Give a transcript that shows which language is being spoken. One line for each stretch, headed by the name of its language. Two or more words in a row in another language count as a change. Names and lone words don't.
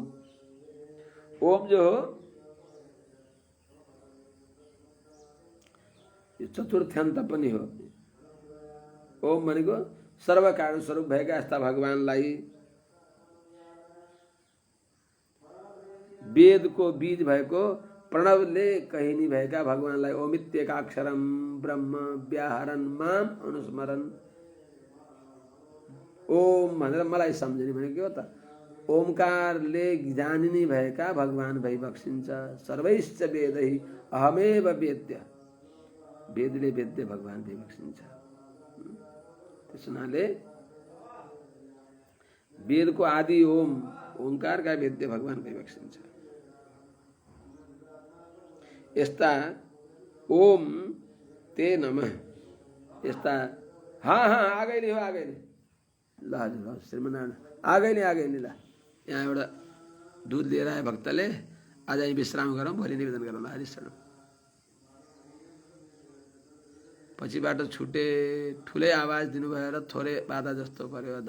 Nepali: ओम जो हो यो चतुर्थ्यान्त पनि हो। ओम भनेको सर्व कारण स्वरूप भएका यस्ता भगवानलाई, वेदको बीज भएको प्रणवले कहिनी भएका भगवानलाई
Sanskrit: ओमित्येकाक्षरम ब्रह्म व्याहरन माम अनुस्मरन।
Nepali: ओम भनेर मलाई सम्झिने भनेको के हो त? ओमकारले जानिने भएका भगवान भइबक्सिन्छ।
Sanskrit: सर्वैश्च वेदै अहमेव वेद्य,
Nepali: वेदले वेद्य भगवान भइबक्सिन्छ। त्यस हुनाले वेदको आदि ओम, ओंकारका वेद्य भगवान भइबक्सिन्छ। यस्ता
Sanskrit: ओम ते नमः
Nepali: यस्ता हाँ आगैले हो आगैले ल हजुर श्रीमनारायण आगैले ल। यहाँ एउटा दुध लिएर आए भक्तले, आज हामी विश्राम गरौँ, भोलि निवेदन गरौँ। हरिशरण पछिबाट छुटे, ठुलै आवाज दिनुभयो र थोरै बाधा जस्तो पर्यो।